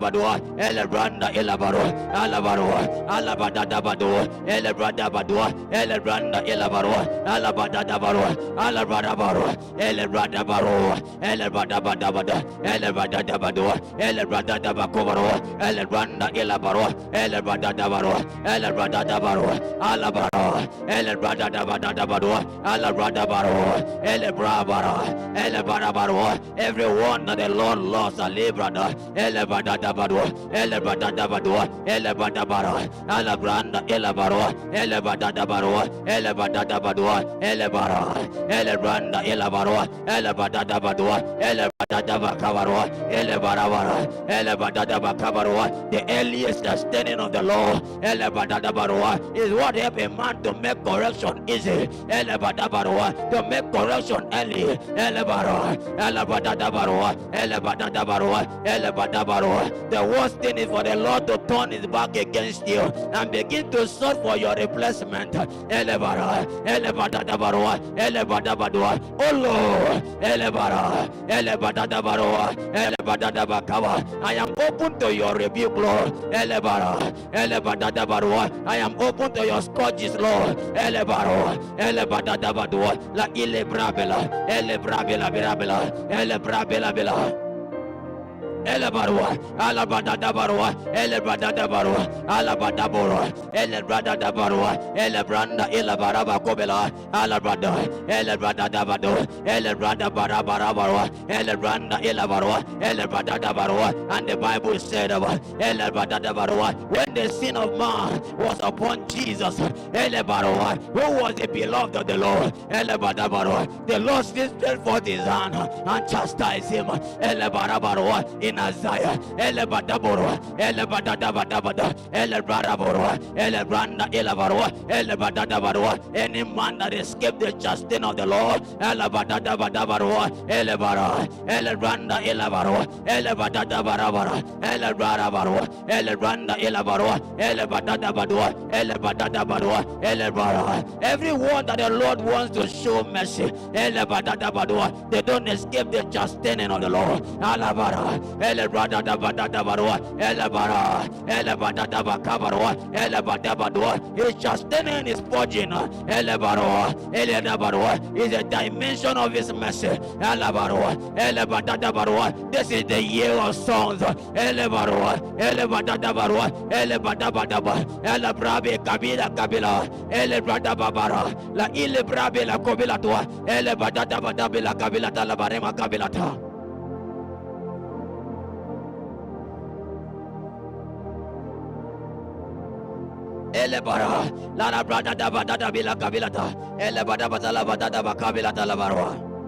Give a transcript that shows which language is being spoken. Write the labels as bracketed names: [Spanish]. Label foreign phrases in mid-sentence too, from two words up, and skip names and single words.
[English] badua, ele branda ele barua, ele barua, ele badada badua, ele brada badua, ele branda ele barua, ele badada barua, ele brada barua, ele brada barua, ele bada bada bada, ele badada badua, ele badada bakobarua, ele branda ele barua, ele badada barua, ele badada barua, ele barua, ele badada badada badua. Everyone that the Lord lost a librada, ele badada badua, ele badada badua, ele badabara, ele branda, ele barua, ele badada barua, ele badada badua, ele bara, ele branda, ele barua, ele badada badua, ele badada bakabarua, ele barabara, ele badada bakabarua. The earliest standing of the law, ele badada barua, is what help a man to make correction easy. Ele badada barua, to make correction early. Ele barua, ele badada barua, ele badada barua, ele badada barua. The worst thing is for the Lord to turn his back against you and begin to search for your replacement. Ele bara, ele badada barua, ele badada badua. Oh Lord, ele bara, ele badada barua, ele badada bakawa. I am open to your rebuke, Lord. Ele bara, ele badada barua. I am open to your scourges, Lord. Ele barua, ele badada badua. La ile brabela, ele brabela brabela, ele brabela bela. Ele barua, ala badada barua, ele badada barua, ala badabora, ele badada barua, ele branda, ele baraba kobela, ala brada, ele badada bado, ele brada barabara barua, ele branda, ele barua, ele badada barua. And the Bible said about ele badada barua, when the sin of man was upon Jesus, ele barua, who was the beloved of the Lord, ele badada barua, the Lord still stretched forth his hand and chastised him, ele barabara in Isaiah, ele badaboro, ele badadabadabada, ele baraboro, ele branda, ele barua, ele badadabarua. Any man that escaped the chastisement of the Lord, ele badadabadabarua, ele bara, ele branda, ele barua, ele badadabarabara, ele barabarua, ele branda, ele barua, ele badadabadua, ele badadabarua, ele bara. Everyone that the Lord wants to show mercy, ele badadabadua, they don't escape the chastisement of the Lord. Alabara, ele badadabarua, ele bara, ele badadabakabarua, ele badabadua. His chastisement is purging. Ele barua, ele dabarua is a dimension of his mercy. Ele barua, ele badadabarua. This is the year of songs. Ele barua, ele badadabarua, ele badabadaba, ele brabe kabila kabila, ele badababara, la ile brabe la kabila tua, ele badadabadabila kabila ta la barema kabila ta. Ele bara, la brada da badada bila kabila ta, ele badabazala badada bakabila ta la barua.